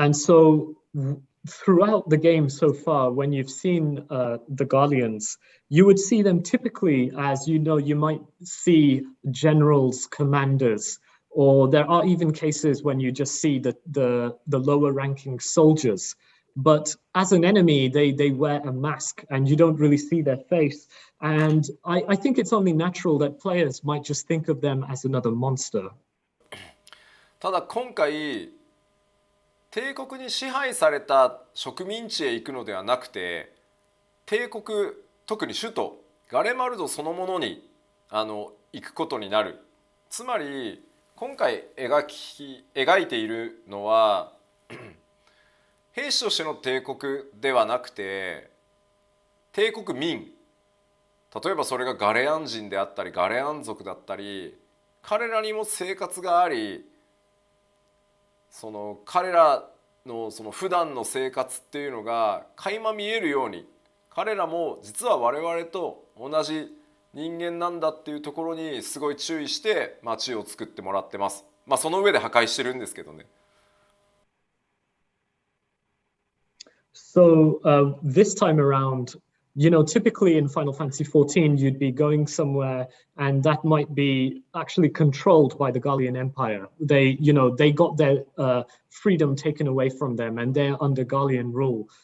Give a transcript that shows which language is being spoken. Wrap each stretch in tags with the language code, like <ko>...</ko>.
<en>And so throughout the game so far, when you've seen the Garleans, you would see them typically as, you might see generals, commanders, or there are even cases when you just see the lower ranking soldiers. But as an enemy, they wear a mask and you don't really see their face. And I think it's only natural that players might just think of them as another monster.</en> <ja>ただ今回帝国に支配された植民地へ行くのではなくて帝国特に首都ガレマルドそのものに行くことになる。つまり今回描いているのは兵士としての帝国ではなくて帝国民、例えばそれがガレアン人であったりガレアン族だったり彼らにも生活があり彼らの普段の生活っていうのが垣間見えるように彼らも実は我々と同じ人間なんだっていうところにすごい注意して街を作ってもらってます。その上で破壊してるんですけどね。</ja> <en>So this time around, typically in Final Fantasy XIV, you'd be going somewhere and that might be actually controlled by the Garlean Empire. They got their freedom taken away from them and they're under Garlean rule.</en>